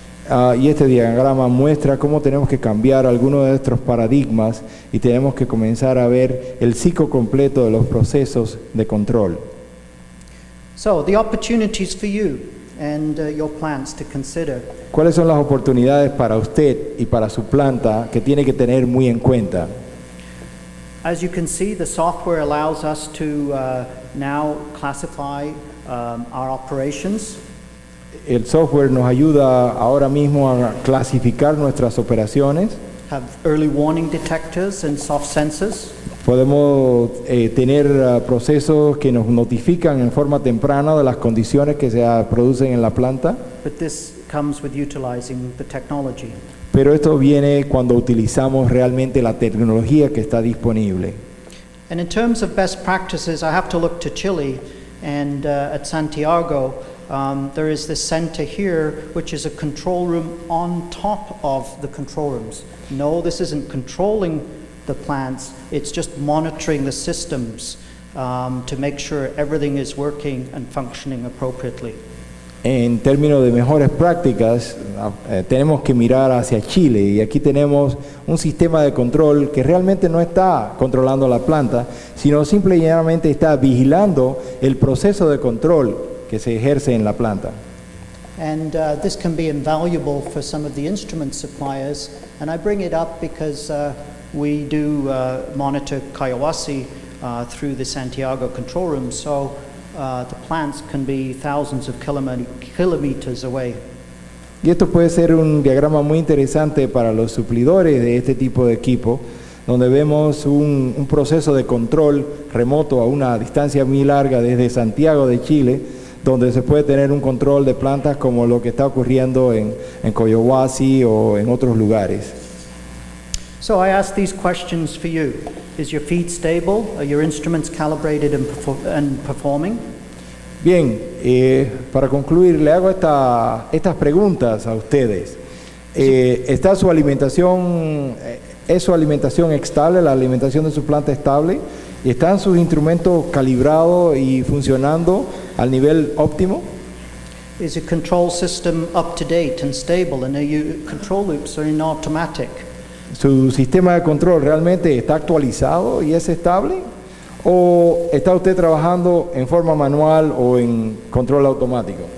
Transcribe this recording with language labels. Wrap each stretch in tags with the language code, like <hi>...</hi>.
<es>Y este diagrama muestra cómo tenemos que cambiar algunos de nuestros paradigmas y tenemos que comenzar a ver el ciclo completo de los procesos de control.</es> <en>So, the opportunities for you and your plants to consider.</en> <es>¿Cuáles son las oportunidades para usted y para su planta que tiene que tener muy en cuenta?</es> <en>As you can see, the software allows us to now classify our operations.</en> <es>El software nos ayuda ahora mismo a clasificar nuestras operaciones.</es> <en>Have early warning detectors and soft sensors.</en> <es>Podemos tener procesos que nos notifican en forma temprana de las condiciones que se producen en la planta.</es> <en>But this comes with utilizing the technology.</en> <es>Pero esto viene cuando utilizamos realmente la tecnología que está disponible.</es> <en>And in terms of best practices, I have to look to Chile and at Santiago, there is this center here, which is a control room on top of the control rooms. No, this isn't controlling the plants, it's just monitoring the systems to make sure everything is working and functioning appropriately.</en> <es>En términos de mejores prácticas, tenemos que mirar hacia Chile y aquí tenemos un sistema de control que realmente no está controlando la planta, sino simple y llanamente está vigilando el proceso de control que se ejerce en la planta.</es> <en>And this can be invaluable for some of the instrument suppliers, and I bring it up because we do monitor Collahuasi through the Santiago control room, so the plants can be thousands of kilometers away.</en> <es>Y esto puede ser un diagrama muy interesante para los suplidores de este tipo de equipo, donde vemos un proceso de control remoto a una distancia muy larga desde Santiago de Chile, donde se puede tener un control de plantas como lo que está ocurriendo en Collahuasi o en otros lugares.</es> <en>So I ask these questions for you. Is your feed stable? Are your instruments calibrated and performing?</en> <es>Bien, para concluir, le hago estas preguntas a ustedes. ¿Está su alimentación, es su alimentación estable, la alimentación de su planta estable? ¿Están sus instrumentos calibrados y funcionando al nivel óptimo?</es> <en>Is your control system up to date and stable? And are your control loops are in automatic?</en> <es>¿Su sistema de control realmente está actualizado y es estable? ¿O está usted trabajando en forma manual o en control automático?</es>